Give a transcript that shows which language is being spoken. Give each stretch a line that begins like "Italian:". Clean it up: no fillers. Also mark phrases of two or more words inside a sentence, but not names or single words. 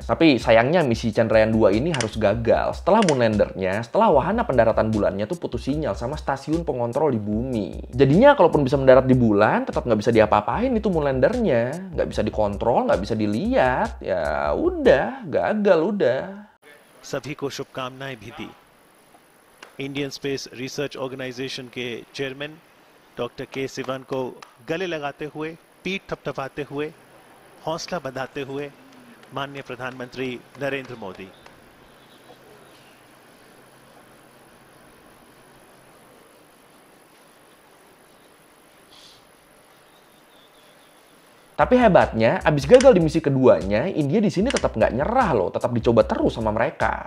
Indonesian: Tapi sayangnya misi Chandrayaan-2 ini harus gagal setelah moonlandernya, setelah wahana pendaratan bulannya tuh putus sinyal sama stasiun pengontrol di bumi. Jadinya kalaupun bisa mendarat di bulan, tetap nggak bisa diapa-apain itu moonlandernya. Nggak bisa dikontrol, nggak bisa dilihat. Ya udah, gagal udah.
Hindi: सभी को शुभकामनाएं भी दी। इंडियन स्पेस रिसर्च ऑर्गेनाइजेशन के चेयरमैन डॉक्टर के सिवन को गले लगाते हुए, पीठ थपथपाते हुए, हौसला बंधाते हुए माननीय प्रधानमंत्री नरेंद्र मोदी।
Indonesian: Tapi hebatnya, abis gagal di misi keduanya, India di sini tetap nggak nyerah loh, tetap dicoba terus sama mereka.